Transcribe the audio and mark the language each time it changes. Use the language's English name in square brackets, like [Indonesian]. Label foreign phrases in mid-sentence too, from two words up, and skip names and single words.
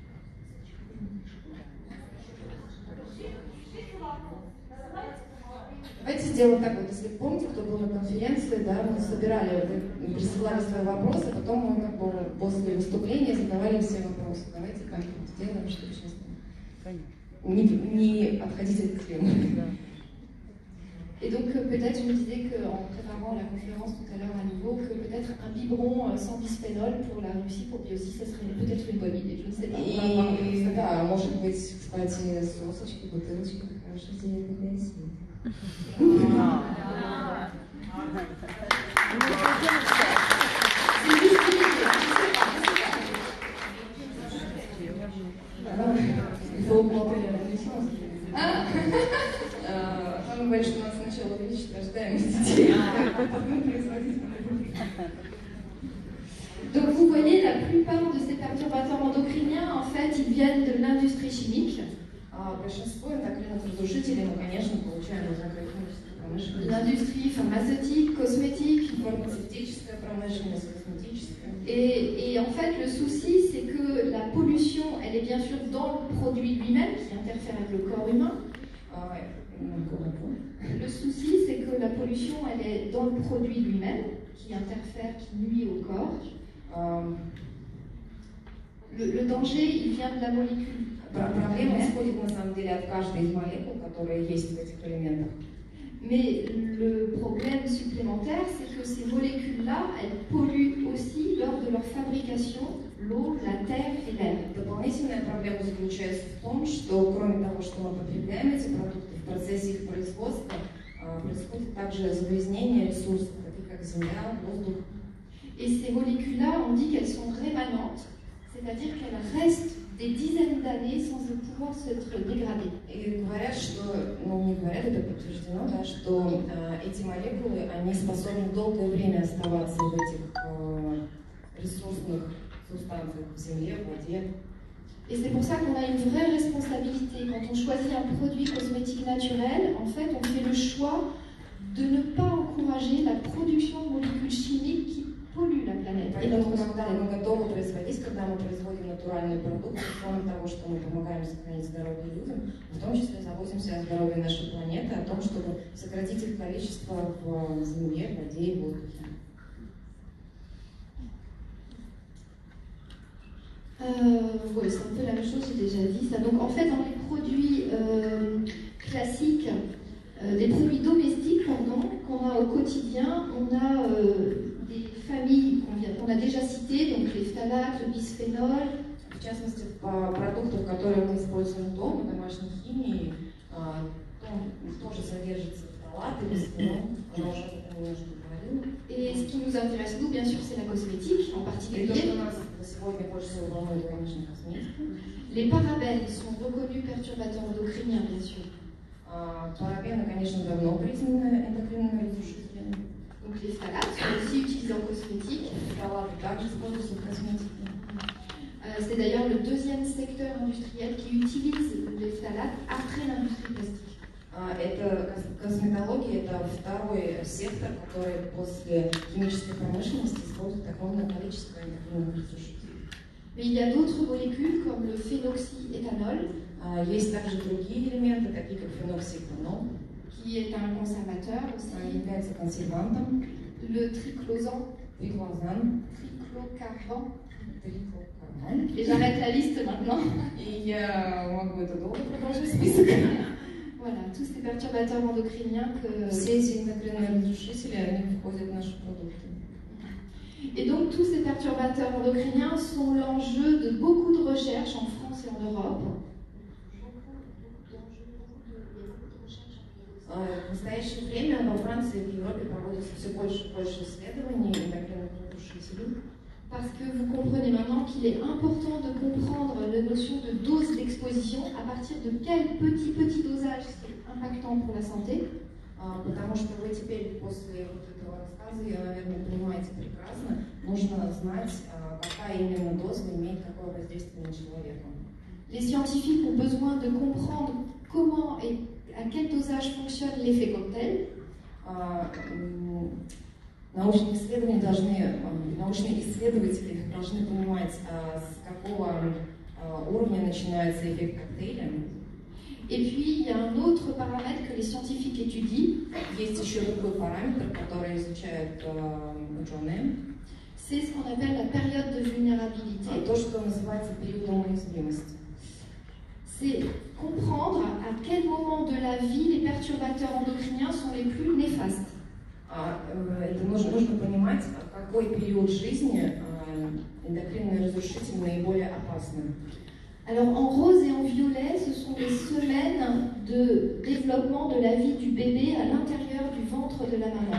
[Russian] Давайте сделаем так вот, если помните, кто был на конференции, да, мы собирали, вы присылали свои вопросы, потом мы как бы после выступления задавали все вопросы. Давайте так вот сделаем, чтобы сейчас Конечно. не отходить от темы. Да. [French] Et donc peut-être, je me disais qu'en préparant la conférence tout à l'heure à nouveau, que peut-être un biberon sans bisphénol pour la Russie, pour lui aussi, ça serait peut-être une bonne idée, je ne sais pas. [Russian] И да, может быть, кстати, сосочки, бутылочки, это хорошая идея для России. [French] C'est juste une idée, Il faut augmenter la connaissance. [Russian] Он говорит, что надо сначала увеличить рождаемость детей, а потом производить. [French] Donc vous voyez, la plupart de ces perturbateurs endocriniens, en fait, ils viennent de l'industrie chimique. [Russian] Большинство эндокринных разрушителей мы, конечно, получаем из агрохимической промышленности. [French] L'industrie pharmaceutique, cosmétique. [Russian] Фармацевтическая промышленность, косметическая. [French] Et en fait, le souci, c'est que la pollution, elle est bien sûr dans le produit lui-même, qui interfère avec le corps humain. Le souci, c'est que la pollution, elle est dans le produit lui-même, qui interfère, qui nuit au corps. Le danger, il vient de la molécule. [Russian] Проблема исходит на самом деле от каждой из молекул, которые есть в этих элементах. [French] Mais le problème supplémentaire, c'est que ces molécules-là, elles polluent aussi lors de leur fabrication l'eau, la terre et l'air. [Russian] Дополнительная проблема заключается в том, что кроме того, что мы потребляем эти продукты, в процессе их производства происходит также загрязнение ресурсов, таких как земля, воздух. [French] Et ces molécules-là, on dit qu'elles sont rémanentes, c'est-à-dire qu'elles restent des dizaines d'années sans pouvoir s'être dégradées. [Russian] И говорят, что, ну не говорят, это подтверждено, да, что эти молекулы, они способны долгое время оставаться в этих ресурсных субстанциях в земле, в воде. [French] Et c'est pour ça qu'on a une vraie responsabilité. Quand on choisit un produit cosmétique naturel, en fait, on fait le choix de ne pas encourager la production de molécules chimiques qui polluent la planète et [Russian] Поэтому, [French] notre [Russian] когда [French] santé. [Russian] мы готовы производить, когда мы производим натуральную продукцию, кроме того, что мы помогаем сохранить здоровье людям, в том числе заботимся о здоровье нашей планеты, о том, чтобы сократить их количество в земле, в воде и воздухе. [French] Oui, c'est un peu la même chose, j'ai déjà dit ça. Donc en fait, dans les produits classiques, les produits domestiques, pardon, qu'on a au quotidien, on a des familles qu'on a déjà citées, donc les phtalates, le bisphénol. [Russian] В частности, в продуктах, которые мы используем дома, домашней химии, тоже содержится фталат и бисфенол. Я уже об этом немножко говорила. [French] Et ce qui nous intéresse, nous, bien sûr, c'est la cosmétique en [Russian] И то, [French] particulier. [Russian] что нас сегодня больше всего волнует, конечно, косметика. [French] Les parabènes sont reconnus perturbateurs endocriniens, bien sûr. [Russian] Парабены, конечно, давно признаны эндокринными разрушителями. [French] Donc les phtalates sont aussi utilisés en cosmétique. [Russian] Фталаты также используются в косметике. [French] C'est d'ailleurs le deuxième secteur industriel qui utilise les phtalates après l'industrie plastique. [Russian] Это косметология, это второй сектор, который после химической промышленности использует огромное количество эндокринных разрушителей. [French] Mais il y a d'autres molécules comme le phénoxyéthanol, [Russian] Есть также другие элементы, такие как феноксиэтанол, [French] qui est un conservateur aussi, [Russian] является консервантом, [French] le triclosan, [Russian] триклозан, [French] triclocarban. [Russian] триклокарбон. [French] Et j'arrête la liste maintenant. [Russian] И я могу это долго продолжить список. [French] Voilà, tous ces perturbateurs endocriniens que... [Russian] Все эти эндокринные разрушители, они входят в наши продукты. [French] Et donc tous ces perturbateurs endocriniens sont l'enjeu de beaucoup de recherches en France et en Europe. [Russian] В настоящее время во Франции и в Европе проводится все больше и больше исследований эндокринных разрушителей. [French] Parce que vous comprenez maintenant qu'il est important de comprendre la notion de dose d'exposition, à partir de quel petit dosage c'est impactant pour la santé. [Russian] Потому что вы теперь после вот этого рассказа, я, наверное, понимаете прекрасно, нужно знать, какая именно доза имеет какое воздействие на человека. [French] Les scientifiques ont besoin de comprendre comment et à quel dosage fonctionne l'effet cocktail. [Russian] Научные исследователи должны понимать, с какого уровня начинается эффект коктейля. [French] Et puis, il y a un autre paramètre que les scientifiques étudient. [Russian] Есть еще другой параметр, который изучают ученые. [French] C'est ce qu'on appelle la période de vulnérabilité. [Russian] То, что называется периодом уязвимости. [French] C'est comprendre à quel moment de la vie les perturbateurs endocriniens sont les plus néfastes. [Russian] Это нужно понимать, в какой период жизни эндокринные разрушители наиболее опасны. [French] Alors en rose et en violet, ce sont les semaines de développement de la vie du bébé à l'intérieur du ventre de la maman.